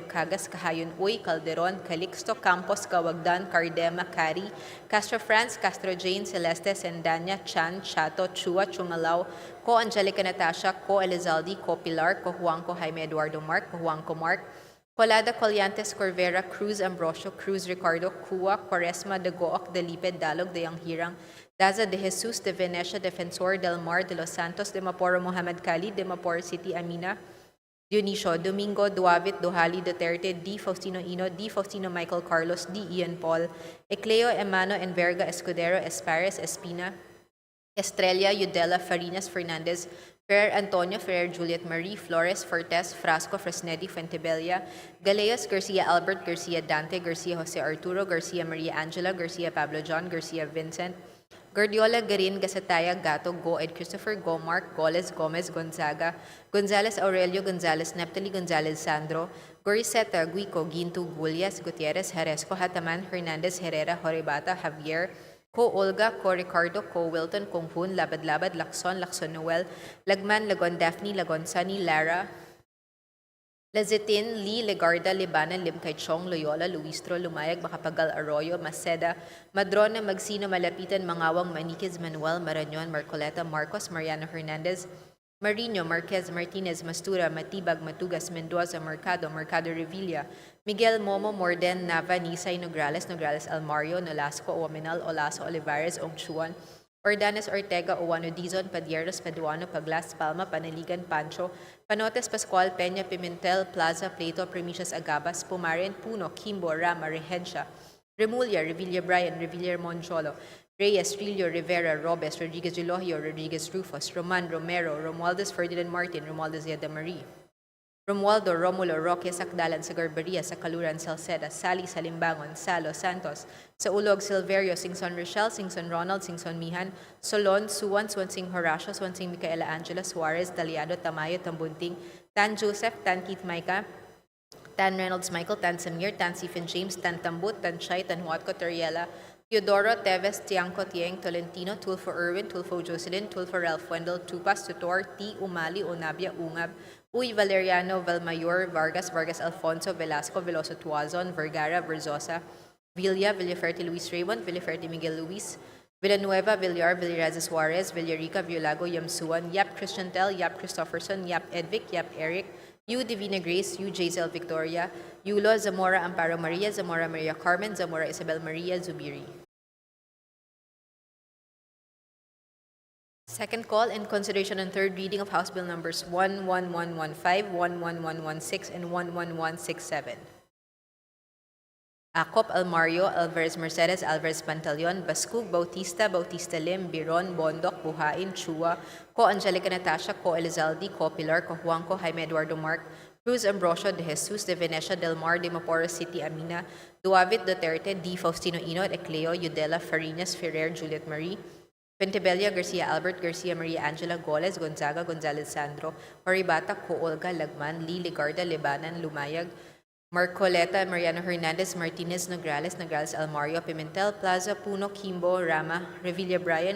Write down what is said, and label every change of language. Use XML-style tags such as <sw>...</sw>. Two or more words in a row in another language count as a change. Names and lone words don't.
<en>Cagas, Kahayon Uy, Calderon, Calixto, Campos, Kawagdan, Cardema, Cari, Castro France, Castro Jane, Celeste, Sendanya, Chan, Chato, Chua, Chungalao, Ko Angelica Natasha, Ko Elizalde, Ko Pilar, Ko Juanco Jaime Eduardo Mark, Ko Juanco Mark, Colada, Colyantes, Corvera, Cruz, Ambrosio, Cruz, Ricardo, Cua, Quaresma, De Gooc, De Liped, Dalog, De Yanghirang, Daza, De Jesus, De Venecia, Defensor, Del Mar, De Los Santos, De Maporo, Mohamed Khalid, De Mapor City, Amina, Dionisio, Domingo, Duavit, Duhali, Duterte, D. Faustino Ino, D. Faustino Michael Carlos, D. Ian Paul, Ecleo, Emano, Enverga, Escudero, Espares, Espina, Estrella, Udela, Farinas, Fernandez, Ferrer Antonio, Ferrer Juliet Marie, Flores, Fortes, Frasco, Fresnedi, Fuentebella, Galeos, Garcia Albert, Garcia Dante, Garcia Jose Arturo, Garcia Maria Angela, Garcia Pablo John, Garcia Vincent, Guardiola, Garin, Gasataya, Gato, Goed, Christopher, Gomark, Goles, Gomez, Gonzaga, Gonzales, Aurelio, Gonzales, Neptali, Gonzales, Sandro, Goriseta, Guico, Ginto, Gullias, Gutierrez, Jaresco, Hataman, Hernandez, Herrera, Horibata, Javier, Ko Olga, Ko Ricardo, Ko Wilton, Konghun, Labad-Labad, Lacson, Lacson Noel, Lagman, Lagon Daphne, Lagon Sunny, Lara, Lazetin, Lee, Legarda, Libanan, Limkaychong, Loyola, Luistro, Lumayag, Macapagal, Arroyo, Maceda, Madrona, Magsino, Malapitan, Mangawang, Maniquez, Manuel, Marañon, Marcoleta, Marcos, Mariano Hernandez, Marino, Marquez, Martinez, Mastura, Matibag, Matugas, Mendoza, Mercado, Mercado Revilla, Miguel, Momo, Morden, Nava, Nisay, Nograles, Nograles, Almario, Nolasco, Owaminal, Olaso, Olivares, Ongchuan, Ordanes, Ortega, Owano, Dizon, Padieros, Paduano, Paglas, Palma, Panaligan, Pancho, Panotes, Pascual, Peña, Pimentel, Plaza, Plato, Primicias, Agabas, Pumaren, Puno, Kimbo, Rama, Regencia, Remulla, Revilla Brian, Revilla Moncholo, Reyes, Trillo, Rivera, Robes, Rodriguez Elohio, Rodriguez Rufus, Roman, Romero, Romualdez, Ferdinand Martin, Romualdez Yada Marie, Romualdo, Romulo, Roque, Sakdalan, Sagarbaria, Sakaluran, Salceda, Sally, Salimbangon, Salo, Santos, Saulog, Silverio, Singson Rochelle, Singson Ronald, Singson Mihan, Solon, Suwan, Swansing Horacio, Swansing Micaela Angela, Suarez, Daliado, Tamayo, Tambunting, Tan Joseph, Tan Keith Micah, Tan Reynolds Michael, Tan Samir, Tan Stephen James, Tan Tambut, Tan Chay, Tan Huatco Toriela, Teodoro, Teves, Tiangco, Tieng, Tolentino, Tulfo Irwin, Tulfo Jocelyn, Tulfo Ralph Wendell, Tupas, Tutor, T. Umali, Unabia, Ungab, Uy Valeriano, Valmayor, Vargas, Vargas Alfonso, Velasco, Veloso Tuazon, Vergara, Verzosa, Villa, Villaferte Luis Raymond, Villaferte Miguel Luis, Villanueva, Villar, Villaraza Suarez, Villarica, Violago, Yamsuan, Yap Christian Tel, Yap Christopherson, Yap Edvic, Yap Eric, U. Divina Grace, U. Jazel Victoria, Yulo, Zamora Amparo Maria, Zamora Maria Carmen, Zamora Isabel Maria, Zubiri. Second call in consideration and third reading of House Bill numbers 11115, 11116, and 11167. Acop, Almario, Alvarez Mercedes, Alvarez Pantaleon, Bascug, Bautista, Bautista Lim, Biron, Bondoc, Buhain, Chua, Ko Angelica Natasha, Ko Elizalde, Ko Pilar, Ko Juanco, Jaime Eduardo Mark, Cruz Ambrosio de Jesus de Venecia del Mar de Maporo City, Amina, Duavit Duterte, D. Faustino Inot, Ecleo, Eudela Farinas Ferrer, Juliet Marie, Pentebella Garcia Albert Garcia Maria Angela Goles Gonzaga Gonzalez Sandro, Horibata Co. Olga Lagman, Lee Ligarda Lebanan Lumayag, Marcoleta Mariano Hernandez Martinez Nograles Almario Pimentel Plaza Puno Kimbo Rama Revilla Brian</en>